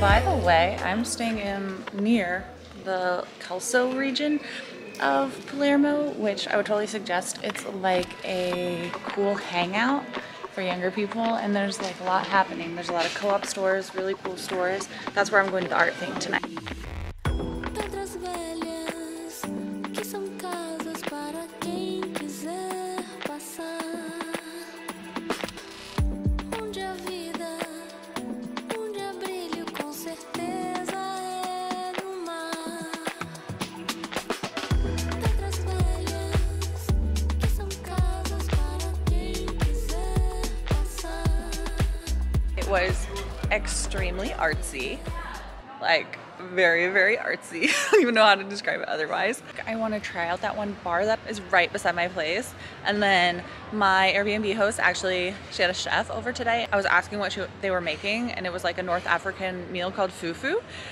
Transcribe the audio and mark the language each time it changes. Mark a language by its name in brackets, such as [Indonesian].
[English] By the way, I'm staying in near the Kelso region of Palermo, which I would totally suggest. It's like a cool hangout for younger people, and there's like a lot happening. There's a lot of co-op stores, really cool stores. That's where I'm going to the art thing tonight. [Portuguese] Pedras velhas que são casas para quem quiser passar. Onde a vida, onde há brilho, com certeza é no mar. Pedras velhas que são casas para quem quiser passar. [English] It was extremely artsy, like very, very artsy. I don't even know how to describe it otherwise. I want to try out that one bar that is right beside my place. And then my Airbnb host, actually, she had a chef over today. I was asking what they were making, and it was like a North African meal called fufu.